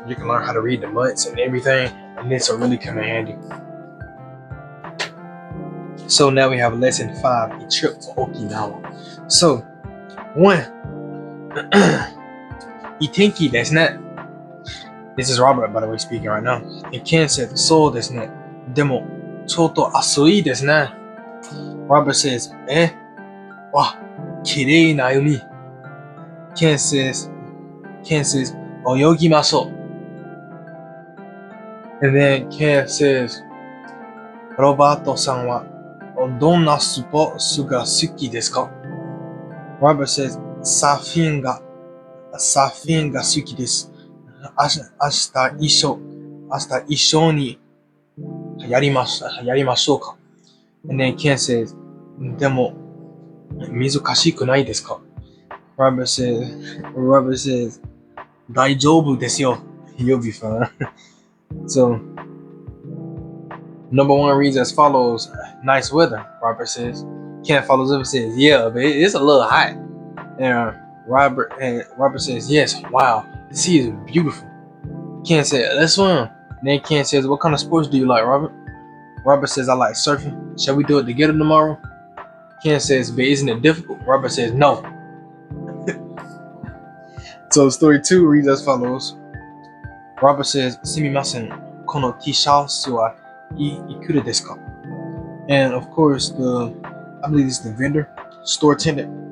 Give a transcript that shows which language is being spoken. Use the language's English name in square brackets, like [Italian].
[English] You can learn how to read the months and everything, and this will really come in handy. So now we have lesson 5, a trip to Okinawa. [Japanese] So 1, いい天気ですね. [English] This is Robert, by the way, speaking right now. Ken said, [Japanese] そうですね.でも、ちょっと暑いですね. [English] Robert says, [Japanese] わ、綺麗な海. [English] Ken says, [Japanese] 泳ぎましょう. [English] And then Ken says, [Japanese] ロバートさんはどんなスポーツが好きですか? [English] Robert says, [Japanese] サーフィンが好きです。明日一緒にやりましょうか. [English] And then Ken says, [Japanese] でも難しくないですか? [English] Robert says, [Japanese] 大丈夫ですよ. [English] You'll be fine. So, number 1 reads as follows: nice weather. Robert says. Ken follows up and says, yeah, but it's a little hot. And Robert says, yes, wow, the sea is beautiful. Ken said, let's swim. And then Ken says, what kind of sports do you like, Robert? Robert says, I like surfing. Shall we do it together tomorrow? Ken says, but isn't it difficult? Robert says, no. So story 2 reads as follows. Robert says, [Japanese] すみません。この T シャツはいくらですか? [English] And of course, I believe it's the vendor, store attendant.